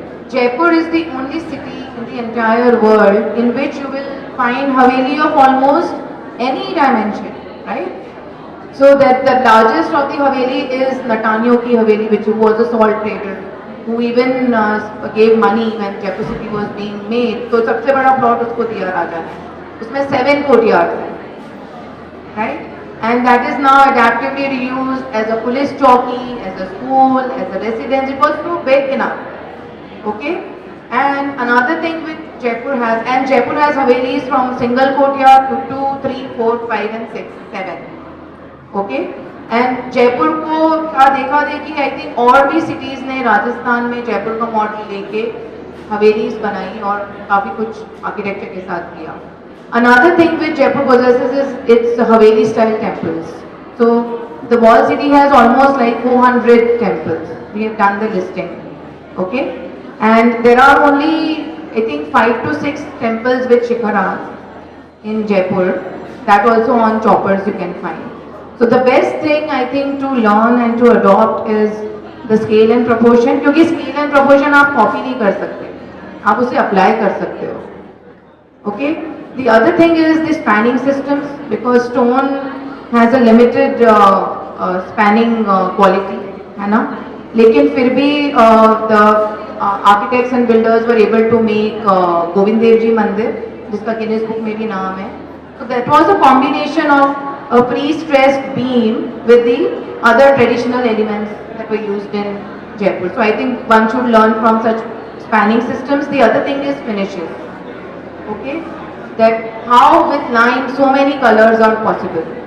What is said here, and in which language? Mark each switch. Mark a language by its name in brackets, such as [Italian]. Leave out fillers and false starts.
[English] Jaipur is the only city in the entire world in which you will find haveli of almost any dimension, right? So that the largest of the haveli is Natanio ki haveli, which was a salt trader, who even gave money when Jaipur city was being made. [Hindi] So सबसे बड़ा plot उसको दिया राजा ने. उसमें 7 courtyards हैं, [English] right? And that is now adaptively reused as a police chowki, as a school, as a residence. It was too big enough. Okay? And another thing which Jaipur has, and Jaipur has havelis from single courtyard to 2, 3, 4, 5 and 6, 7. Okay? [Hindi] And Jaipur को क्या देखा देखी, [English] I think [Hindi] और भी cities ने राजस्थान में जयपुर का model लेके हवेलीज बनाई और काफी कुछ आर्किटेक्चर के साथ किया. [English] Another thing which Jaipur possesses is its Haveli style temples. So the walled city has almost like 400 temples. We have done the listing. Okay? And there are only, I think, 5 to 6 temples with shikharas in Jaipur. That also on choppers you can find. So the best thing I think to learn and to adopt is the scale and proportion. [Hindi] क्योंकि scale and proportion आप copy नहीं कर सकते, आप उसे apply कर सकते हो. [English] Okay? The other thing is the spanning systems, because stone has a limited spanning quality, [Hindi] है ना? लेकिन फिर भी [English] the architects and builders were able to make [Hindi] Govind Dev ji मंदिर, जिसका गिनीज बुक में भी नाम है. [English] So that was a combination of a pre-stressed beam with the other traditional elements that were used in Jaipur. So I think one should learn from such spanning systems. The other thing is finishes. Okay? That how with lime so many colors are possible.